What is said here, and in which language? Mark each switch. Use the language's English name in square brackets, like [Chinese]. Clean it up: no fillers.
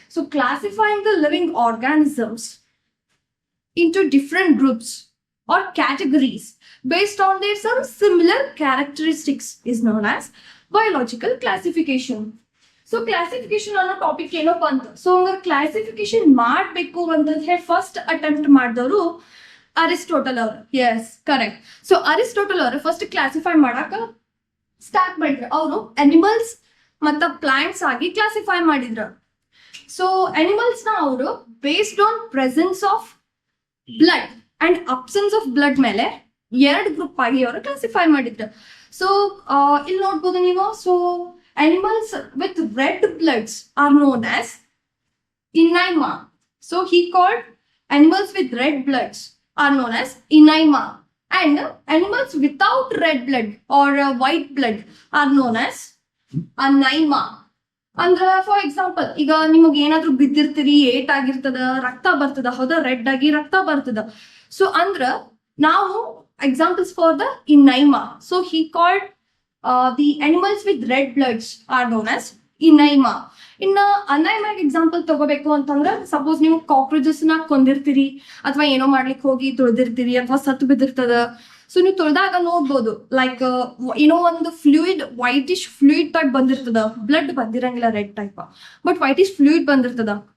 [English] So classifying the living organisms into different groups or categories based on their some similar characteristics is known as biological classification. [Kannada] So classification ಅನ್ನೋ topic ಏನೋ ಬಂತು. So ಹಂಗಾರೆ classification ಮಾಡಬೇಕು ಅಂತಂದ್ರೆ first attempt ಮಾಡಿದವರು Aristotle ಅವರು. S, correct. So Aristotle ಅವರು first classify ಮಾಡಾಕ ಸ್ಟಾರ್ಟ್ ಮಾಡಿದ್ರು. ಅವರು ಅನಿಮಲ್ಸ್ ಮತ್ತ ಪ್ಲಾಂಟ್ಸ್ ಆಗಿ ಕ್ಲಾಸಿಫೈ ಮಾಡಿದ್ರು. ಸೊ ಅನಿಮಲ್ಸ್ ನ ಅವರು [English] based on presence of blood [Kannada] and absence of blood ಮೇಲೆ ಎರಡು ಗ್ರೂಪ್ ಆಗಿ ಅವರು ಕ್ಲಾಸಿಫೈ ಮಾಡಿದ್ರು. ಸೊ ಇಲ್ಲಿ ನೋಡ್ಬೋದು ನೀವು. [English] So animals with red bloods are known as Inaima. So he called animals with red bloods are known as Inaima, and animals without red blood or white blood are known as Anaima. [Kannada] ಅಂದ್ರೆ for example, ಈಗ ನಿಮಗೆ ಏನಾದ್ರು ಬಿದ್ದಿರ್ತೀರಿ, eight ಆಗಿರ್ತದ, ರಕ್ತ ಬರ್ತದ, ಹೌದಾ, red ಆಗಿ ರಕ್ತ ಬರ್ತದ. ಸೊ ಅಂದ್ರ ನಾವು [English] Examples for the Inaima. So he called the animals with red bloods are known as Inaima. [Kannada] ಇನ್ನ ಅನೈಮಾ ಎಕ್ಸಾಂಪಲ್ ತಗೋಬೇಕು ಅಂತಂದ್ರೆ, ಸಪೋಸ್ ನೀವು ಕಾಕ್ರೋಚಸ್ ನ ಕೊಂದಿರ್ತೀರಿ ಅಥವಾ ಏನೋ ಮಾಡ್ಲಿಕ್ಕೆ ಹೋಗಿ ತೊಳೆದಿರ್ತೀರಿ ಅಥವಾ ಸತ್ತು ಬಿದ್ದಿರ್ತದ. ಸೊ ನೀವು ತೊಳೆದಾಗ ನೋಡ್ಬೋದು, ಲೈಕ್ ಏನೋ ಒಂದು fluid, whitish fluid type ಬಂದಿರ್ತದ. Blood ಬಂದಿರಂಗಿಲ್ಲ red type, [English] but whitish fluid [Kannada] ಬಂದಿರ್ತದ.